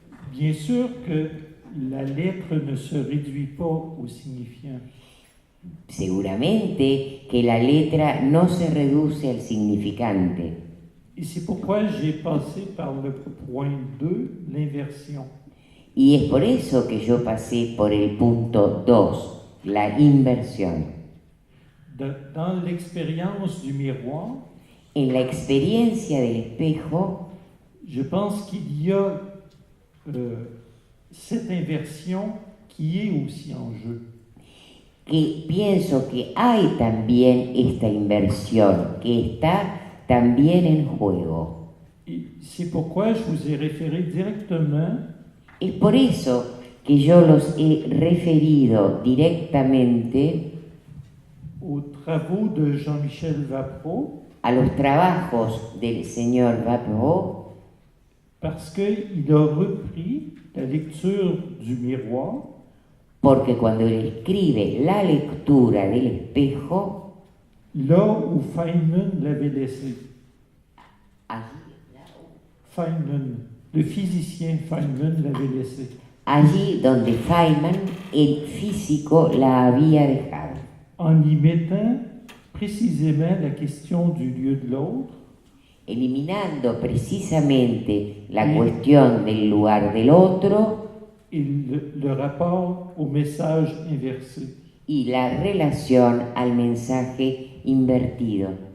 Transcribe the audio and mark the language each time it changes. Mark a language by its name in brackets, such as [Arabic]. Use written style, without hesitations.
[French] Bien sûr que la lettre ne se réduit pas au signifiant. [Spanish] Seguramente que la letra no se reduce al significante. [French] Et c'est pourquoi j'ai passé par le point 2, l'inversion. [Spanish] Y es por eso que yo pasé por el punto 2, la inversión. [French] Dans l'expérience du miroir, [Spanish] En la experiencia del espejo, [French] je pense qu'il y a cette inversion qui est aussi en jeu. [Spanish] que pienso que hay también esta inversión, que está también en juego. [French] Et c'est pourquoi je vous ai référé directement [Spanish] Es por eso que yo los he referido directamente [French] aux travaux de Jean-Michel Vapereau, [Spanish] a los trabajos del señor Vapereau, [French] parce qu'il a repris la lecture du miroir [Spanish] Porque cuando él escribe la lectura del espejo, [French] là où Feynman l'avait laissé. Feynman, le physicien Feynman l'avait laissé. [Spanish] allí donde Feynman, el físico, la había dejado, [French] En y mettant précisément la question du lieu de l'autre, [Spanish] eliminando precisamente la cuestión del lugar del otro [French] et le rapport au message inversé. [Spanish] y la relación al mensaje invertido.